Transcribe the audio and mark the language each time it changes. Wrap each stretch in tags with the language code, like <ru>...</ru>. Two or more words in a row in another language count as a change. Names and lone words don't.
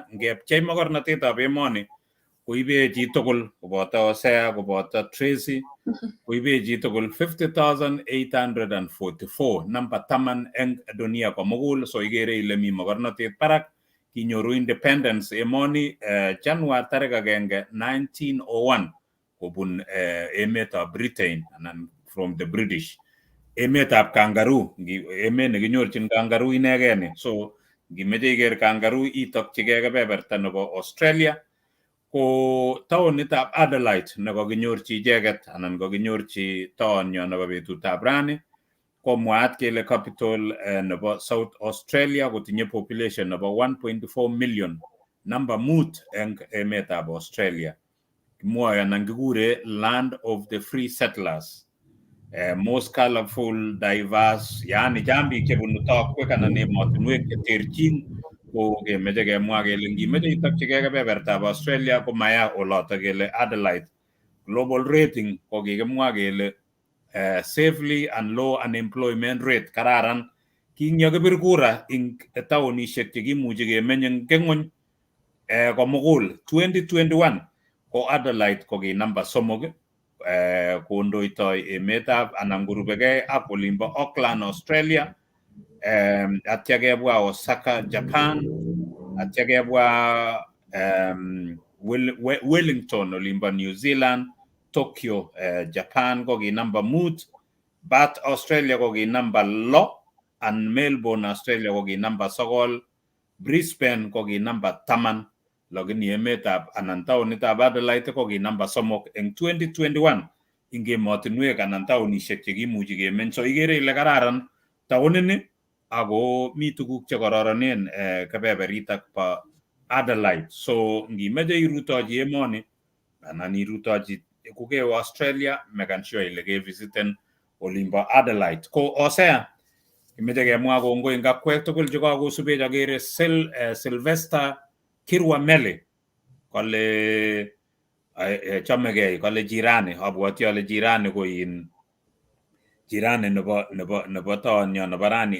<kln>Ngepchei mogornotetab emoni koibe chitugul, koboto Hosea, koboto Tracy, koibe chitugul 50,844. Namba 10 eng dunia komugul. So igere ile mi mogornotet barak. Kinyoru independence emoni January 1, 1901 kobun emetab Britain anan</kln> <en>from the British.</en> <kln>Emetab kangaroo, emet nekinyorchin kangaroo inegeni. So ngimeche iker kangaroo itokchigei kebeberta nebo Australia. Ko taonitab Adelaide nekakinyorchi icheket anan kakinyorchi taonyo nebo betutab rani, ko mwaat kele capital nebo South Australia kotinye population nebo 1.4 million. Namba 5 eng emetab Australia. Kimwoe anan kikure</kln> <en>land of the free settlers. Most colorful, diverse,</en> <kln>yani jambi chebunu tokwek anan emotinwek cheterchin. Ko kemeche kemwa kele ngimeche itokchigei kebebertab Australia ko maya oloto kele Adelaide.</kln> <en>Global rating</en> <kln>ko kikimwa kele</kln> <en>safely and low unemployment rate,</en> <kln>kararan. Kinyakibir kura ing taonishek chekimuchi kemeny eng ng'ony komugul 2021 ko Adelaide ko ki namba 3 kondoitoi emetab anan kurubegei ak olimbo Auckland, Australia, atya kebwa Osaka, Japan, atya kebwa Wellington olimbo New Zealand, Tokyo, Japan ko ki namba 5, Bath, Australia ko ki namba 6, and Melbourne, Australia ko ki namba 9, Brisbane ko ki namba 10, lakini emetab anan taonitab Adelaide ko ki namba 3 eng 2021 ing emotinwek anan taonishek chekimuchi kemeny. So igere ile kararan taonini ako mi tuguk chekororonen kebeberitak po Adelaide. So ngimeche irutochi emoni anan irutochi kukewe Australia,</kln> <en>make sure</en> <kln>ile kevisiten olimbo Adelaide. Ko Hosea, kimeche kemwa kongoi ngakwek tugul chekakosubech. Akere Sylvester Kirwa Mele kole chamegei, kole jirani. Abwoti ale jirani ko jirani nebo taonyo nebo rani.</kln>